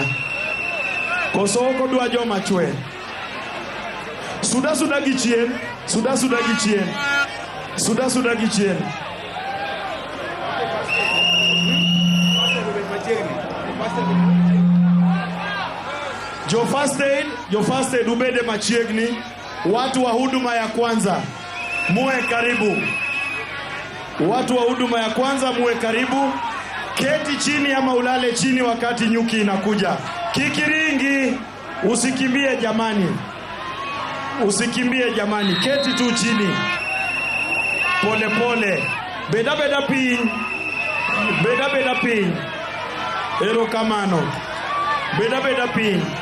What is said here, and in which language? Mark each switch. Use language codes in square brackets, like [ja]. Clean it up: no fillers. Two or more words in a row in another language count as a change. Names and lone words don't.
[luo] Koso kodwa joma chwe. Suda gi chien. Jo [en] first aid [luo] ubede machiegni. [sw] Watu wa huduma ya kwanza muwe karibu. Keti chini ama ulale chini wakati nyuki inakuja. Kikiringi, usikimbie jamani. Keti tu chini. Pole. [luo] Beda piny. Erokamano. Beda piny.